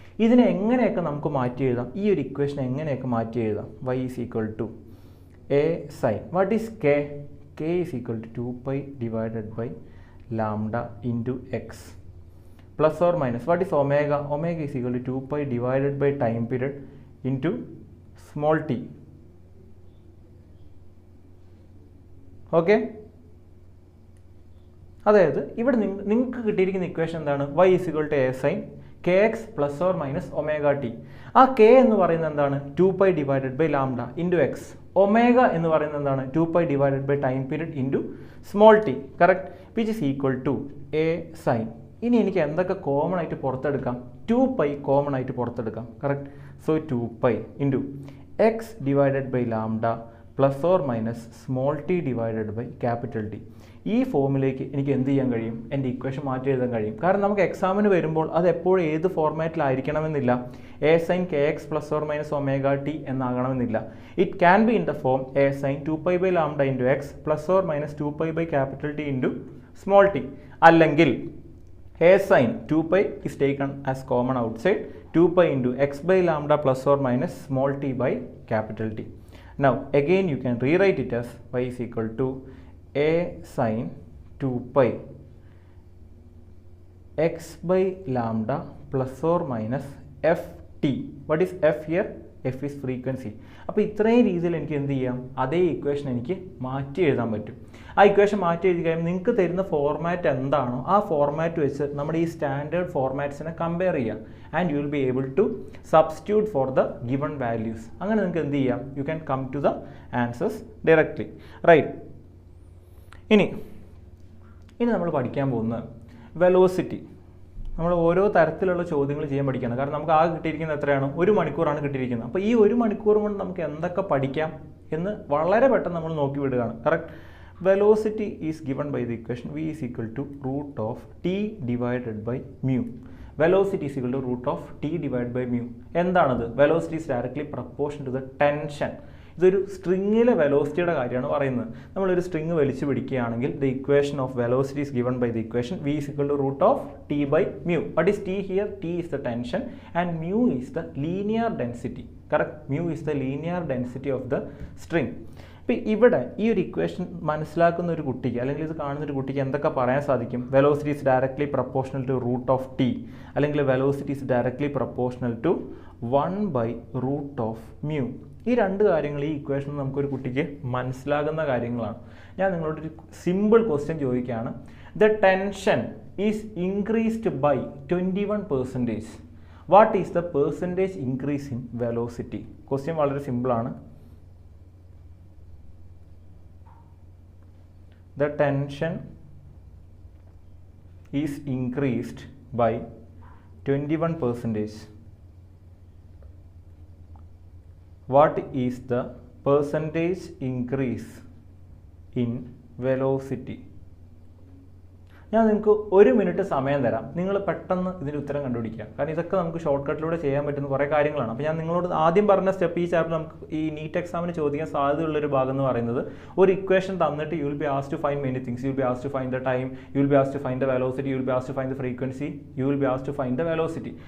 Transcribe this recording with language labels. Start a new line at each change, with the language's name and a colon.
Malayalam: ഇതിനെ എങ്ങനെയൊക്കെ നമുക്ക് മാറ്റി എഴുതാം? ഈ ഒരു ഇക്വേഷൻ എങ്ങനെയൊക്കെ മാറ്റി എഴുതാം?
English: y is equal to a sin. What is k? K is equal to 2 pi divided by lambda into x plus or minus what is omega? Omega is equal to 2 pi divided by time period into small t.
Malayalam: Okay, അതായത് ഇവിടെ നിങ്ങൾക്ക് കിട്ടിയിരിക്കുന്ന equation എന്താണ്?
English: y is equal to a sin kx plus or minus omega t.
Malayalam: ആ k എന്ന് പറയുന്നത് എന്താണ്?
English: 2 pi divided by lambda into x.
Malayalam: Omega എന്ന് പറയുന്നത് എന്താണ്?
English: 2 pi divided by time period into small t. Correct, which is equal to a sin.
Malayalam: ഇനി എനിക്ക് എന്തൊക്കെ കോമൺ ആയിട്ട് പുറത്തെടുക്കാം? 2 pi കോമൺ ആയിട്ട് പുറത്തെടുക്കാം. Correct.
English: So 2 pi into x divided by lambda plus or minus small t divided by capital T.
Malayalam: ഈ ഫോമിലേക്ക് എനിക്ക് എന്ത് ചെയ്യാൻ കഴിയും? എൻ്റെ ഇക്വേഷൻ മാറ്റി എഴുതാൻ കഴിയും. കാരണം നമുക്ക് എക്സാമിന് വരുമ്പോൾ അത് എപ്പോഴും ഏത് ഫോർമാറ്റിലായിരിക്കണമെന്നില്ല.
English: A sine k x plus or minus omega t
Malayalam: എന്നാകണമെന്നില്ല.
English: It can be in the form A sine 2 pi by lambda into x plus or minus 2 pi by capital T into small t.
Malayalam: അല്ലെങ്കിൽ
English: a sin 2 pi is taken as common outside, 2 pi into x by lambda plus or minus small t by capital T. Now again you can rewrite it as y is equal to a sin 2 pi x by lambda plus or minus ft. What is f here? F is frequency.
Malayalam: അപ്പോൾ ഇത്രയും രീതിയിൽ എനിക്ക് എന്ത് ചെയ്യാം? അതേ equation എനിക്ക് മാറ്റി എഴുതാൻ പറ്റും. ആ ഇക്വേഷൻ മാറ്റി എഴുതി കഴിയുമ്പോൾ നിങ്ങൾക്ക് തരുന്ന ഫോർമാറ്റ് എന്താണോ ആ ഫോർമാറ്റ് വെച്ച് നമ്മുടെ ഈ സ്റ്റാൻഡേർഡ് ഫോർമാറ്റ്സിനെ കമ്പയർ ചെയ്യാം.
English: And you will be able to substitute for the given values.
Malayalam: അങ്ങനെ നിങ്ങൾക്ക് എന്ത് ചെയ്യാം?
English: You can come to the answers directly. Right.
Malayalam: ഇനി നമ്മൾ പഠിക്കാൻ പോകുന്നത്
English: Velocity.
Malayalam: നമ്മൾ ഓരോ തരത്തിലുള്ള ചോദ്യങ്ങൾ ചെയ്യാൻ പഠിക്കണം. കാരണം നമുക്ക് ആകെ കിട്ടിയിരിക്കുന്നത് എത്രയാണ്? 1 മണിക്കൂറാണ് കിട്ടിയിരിക്കുന്നത്. അപ്പോൾ ഈ 1 മണിക്കൂർ കൊണ്ട് നമുക്ക് എന്തൊക്കെ പഠിക്കാം എന്ന് വളരെ പെട്ടെന്ന് നമ്മൾ നോക്കി വിടുകയാണ്. Correct.
English: Velocity is given by the equation v is equal to root of t divided by mu. Velocity is equal to root of t divided by mu.
Malayalam: എന്താണത്?
English: Velocity is directly proportional to the tension.
Malayalam: ഇതൊരു സ്ട്രിങ്ങിലെ വെലോസിറ്റിയുടെ കാര്യമാണ് പറയുന്നത്. നമ്മളൊരു string വലിച്ചു പിടിക്കുകയാണെങ്കിൽ
English: the equation of velocity is given by the equation v is equal to root of t by mu. What is t here? T is the tension and mu is the linear density. Correct? Mu is the linear density of the string.
Malayalam: അപ്പോൾ ഇവിടെ ഈ ഒരു equation മനസ്സിലാക്കുന്ന ഒരു കുട്ടിക്ക് അല്ലെങ്കിൽ ഇത് കാണുന്ന ഒരു കുട്ടിക്ക് എന്തൊക്കെ പറയാൻ സാധിക്കും?
English: velocity is directly proportional to root of t,
Malayalam: അല്ലെങ്കിൽ
English: Velocity is directly proportional to 1 by root of mu.
Malayalam: ഈ രണ്ട് കാര്യങ്ങൾ ഈ ഇക്വേഷൻ നമുക്കൊരു കുട്ടിക്ക് മനസ്സിലാകുന്ന കാര്യങ്ങളാണ്. ഞാൻ നിങ്ങളോടൊരു സിമ്പിൾ ക്വസ്റ്റ്യൻ ചോദിക്കുകയാണ്.
English: The tension is increased by 21%. What is the percentage increase in velocity?
Malayalam: Question വളരെ സിമ്പിളാണ്.
English: The tension is increased by 21%. What is the percentage increase in velocity?
Malayalam: ഞാൻ നിങ്ങൾക്ക് 1 മിനിറ്റ് സമയം തരാം, നിങ്ങൾ പെട്ടെന്ന് ഇതിൻ്റെ ഉത്തരം കണ്ടുപിടിക്കുക. കാരണം ഇതൊക്കെ നമുക്ക് ഷോർട്ട് കട്ടിലൂടെ ചെയ്യാൻ പറ്റുന്ന കുറേ കാര്യങ്ങളാണ്. അപ്പോൾ ഞാൻ നിങ്ങളോട് ആദ്യം പറഞ്ഞ സ്റ്റെപ്പ്, ഈ ചാപ്റ്റർ നമുക്ക് ഈ നീറ്റ് എക്സാമിന് ചോദിക്കാൻ സാധ്യതയുള്ളൊരു ഭാഗം എന്ന് പറയുന്നത്, ഒരു ഇക്വേഷൻ തന്നിട്ട്
English: You will be asked to find many things. You will be asked to find the time, you will be asked to find the velocity, you will be asked to find the frequency, you will be asked to find the velocity.